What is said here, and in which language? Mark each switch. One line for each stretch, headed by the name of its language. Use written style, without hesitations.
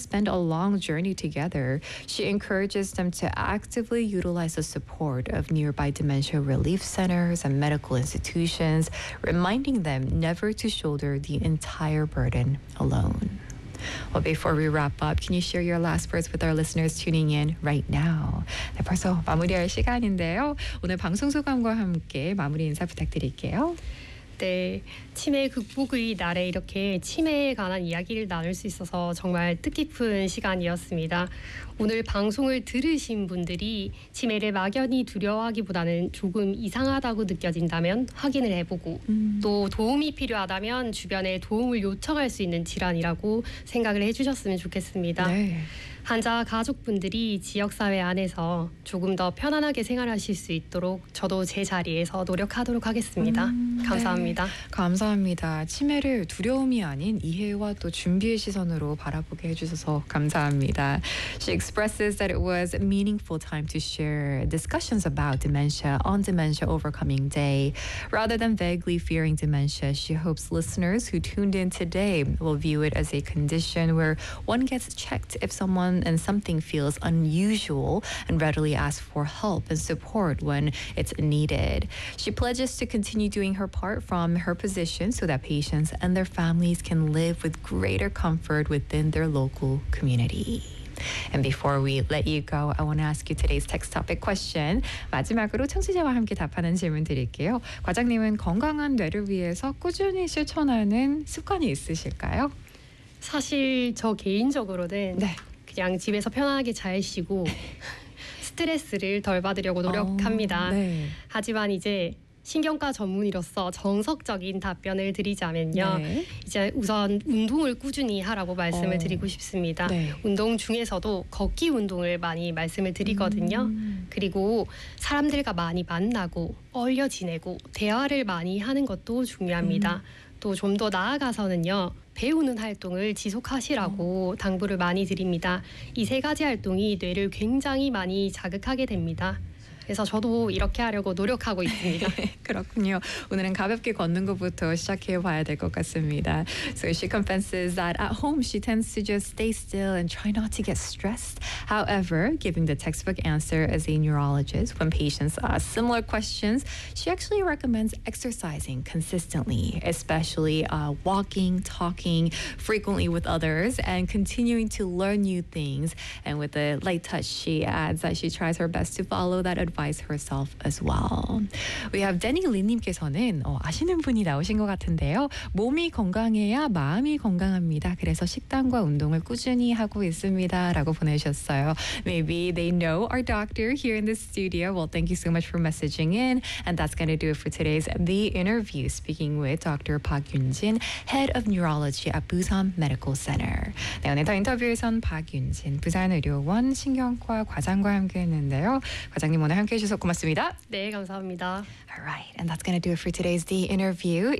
English: spend a long journey together, she encourages them to actively utilize the support of nearby dementia relief centers and medical institutions, reminding them never to shoulder the entire burden alone. Well, before we wrap up, can you share your last words with our listeners tuning in right now?
Korean: 네, 벌써 마무리할 시간인데요. 오늘 방송 소감과 함께 마무리 인사 부탁드릴게요. 네, 치매 극복의 날에 이렇게 치매에 관한 이야기를 나눌 수 있어서 정말 뜻깊은 시간이었습니다. 오늘 방송을 들으신 분들이 치매를 막연히 두려워하기보다는 조금 이상하다고 느껴진다면 확인을 해보고 또 도움이 필요하다면 주변에 도움을 요청할 수 있는 질환이라고 생각을 해주셨으면 좋겠습니다. 네. 환자 가족분들이 지역사회 안에서 조금 더 편안하게 생활하실 수 있도록 저도 제 자리에서 노력하도록 하겠습니다. 감사합니다. 네. 감사합니다. 치매를 두려움이 아닌 이해와 또 준비의 시선으로 바라보게 해주셔서 감사합니다.
English: She expresses that it was a meaningful time to share discussions about dementia on Dementia Overcoming Day. Rather than vaguely fearing dementia, she hopes listeners who tuned in today will view it as a condition where one gets checked if someone and something feels unusual and readily ask for help and support when it's needed. She pledges to continue doing her part from her position so that patients and their families can live with greater comfort within their local community. And before we let you go, I want to ask you today's text topic question.
Korean: 마지막으로 청취자와 함께 답하는 질문 드릴게요. 과장님은 건강한 뇌를 위해서 꾸준히 실천하는 습관이 있으실까요? 사실 저 개인적으로는 네. 그냥 집에서 편안하게 잘 쉬고 스트레스를 덜 받으려고 노력합니다. 네. 하지만 이제 신경과 전문의로서 정석적인 답변을 드리자면요. 네. 이제 우선 운동을 꾸준히 하라고 말씀을 드리고 싶습니다. 네. 운동 중에서도 걷기 운동을 많이 말씀을 드리거든요. 그리고 사람들과 많이 만나고 어울려 지내고 대화를 많이 하는 것도 중요합니다. 또 좀 더 나아가서는요. 배우는 활동을 지속하시라고 당부를 많이 드립니다. 이 세 가지 활동이 뇌를 굉장히 많이 자극하게 됩니다. 그래서 저도 이렇게 하려고 노력하고 있습니다. 그렇군요. 오늘은 가볍게 걷는 것부터 시작해 봐야 될 것 같습니다.
English: So she confesses that at home she tends to just stay still and try not to get stressed. However, giving the textbook answer as a neurologist when patients ask similar questions, she actually recommends exercising consistently, especially walking, talking frequently with others, and continuing to learn new things. And with a light touch, she adds that she tries her best to follow that advice. Herself as well. We have Denny Lee님께서는
Korean: 아시는 분이 나오신 것 같은데요. 몸이 건강해야 마음이 건강합니다. 그래서 식단과 운동을 꾸준히 하고 있습니다. 라고 보내셨어요.
English: Maybe they know our doctor here in the studio. Well, thank you so much for messaging in. And that's going to do it for today's The Interview. Speaking with Dr. Park Yun-jin, Head of Neurology at Busan Medical Center.
Korean: 네, 오늘 더 인터뷰에선 박 윤진, 부산의료원 신경과 과장과 함께했는데요. 과장님 오늘 함께해 주셔서 고맙습니다. 네, 감사합니다.
English: All right, and that's going to do it for today's The Interview.